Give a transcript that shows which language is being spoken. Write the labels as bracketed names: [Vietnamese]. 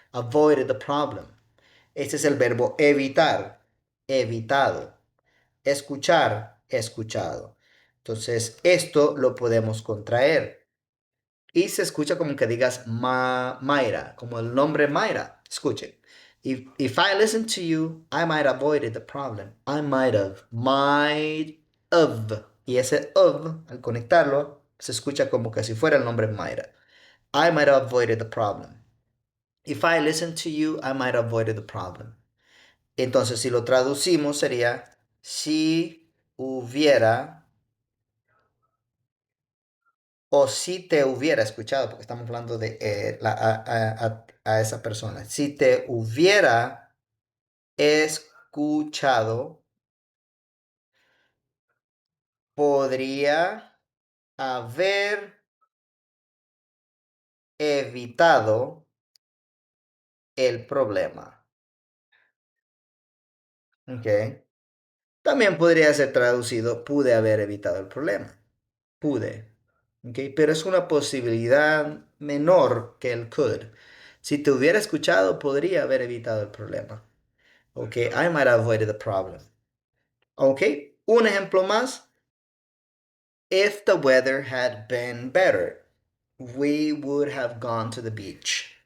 [English] Avoided the problem. [Spanish] Este es el verbo evitar, evitado. Escuchar, escuchado. Entonces, esto lo podemos contraer. Y se escucha como que digas Mayra, como el nombre Mayra. Escuchen. [English] If I listened to you, I might have avoided the problem. I might have. Might have. [Spanish] Y ese of, al conectarlo, se escucha como que si fuera el nombre Mayra. [English] I might have avoided the problem. If I listened to you, I might have avoided the problem. [Spanish] Entonces, si lo traducimos, sería si hubiera o si te hubiera escuchado, porque estamos hablando de a esa persona. Si te hubiera escuchado, podría haber evitado el problema. ¿Ok? También podría ser traducido, pude haber evitado el problema. Pude. ¿Ok? Pero es una posibilidad menor que el could. Si te hubiera escuchado, podría haber evitado el problema. ¿Ok? [English] I might have avoided the problem. ¿Ok? [Spanish] Un ejemplo más. [English] If the weather had been better, we would have gone to the beach.